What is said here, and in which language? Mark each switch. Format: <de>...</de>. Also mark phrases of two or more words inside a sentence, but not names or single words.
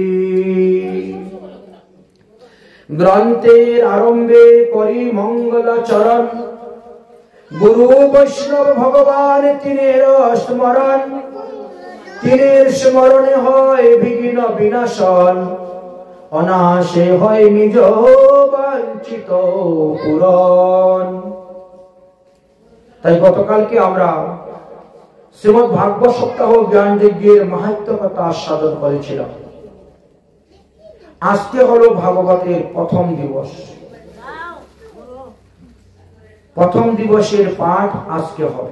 <bn>গ্রন্থের আরম্ভে করি মঙ্গলাচরণ গুরু বৈষ্ণব ভগবান তিনের স্মরণ তিনের স্মরণে হয় বিঘ্ন বিনাশন অনাশে হয় নিজ বাঞ্ছিত পূরণ। তাই গতকালকে আমরা শ্রীমদ্ ভাগবত সপ্তাহ জ্ঞান যজ্ঞের মাহাত্ম্য কথা আস্বাদন করেছিলাম। আজকে হলো ভাগবতের প্রথম দিবস। প্রথম দিবসের পাঠ আজকে হবে।</bn>